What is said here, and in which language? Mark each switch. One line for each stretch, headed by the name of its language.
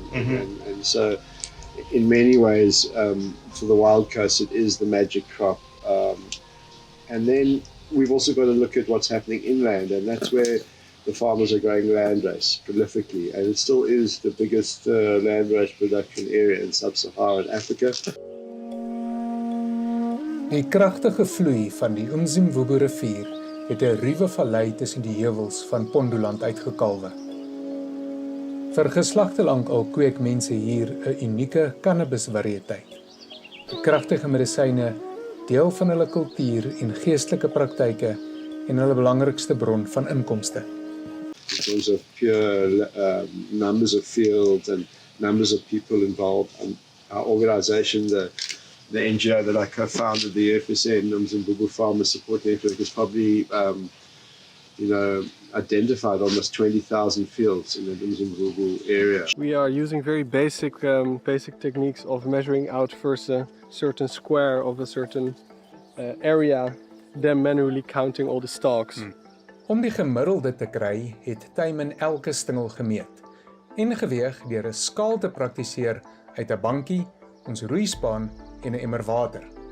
English: And so in many ways, for the Wild Coast, it is the magic crop. And then we've also got to look at what's happening inland, and that's where the farmers are growing Landrace prolifically, and it still is the biggest Landrace production area in sub-Saharan Africa.
Afrikaans: Die kragtige vloei van die Umzimvubu rivier het 'n ruwe vallei tussen die heuwels van Mpondoland uitgekalwe. Vir geslagte lank al kweek mense hier 'n unieke cannabis variëteit. Die kragtige medisyne deel van hulle kultuur en geestelike praktyke en hulle belangrikste bron van inkomste.
English: In terms of pure numbers of fields and numbers of people involved, our organization, the NGO that I co-founded, the UFSN, Umzimvubu Farmers Support Network, has probably, identified almost 20,000 fields in the Umzimvubu area. We are using very basic techniques of measuring out first a certain square of a certain area, then manually counting all the stalks.
Afrikaans: Om die gemiddelde te kry, het Simon elke stingel gemeet en geweeg deur 'n skaal te praktiseer uit 'n bankie, ons roeispaan en 'n emmer water.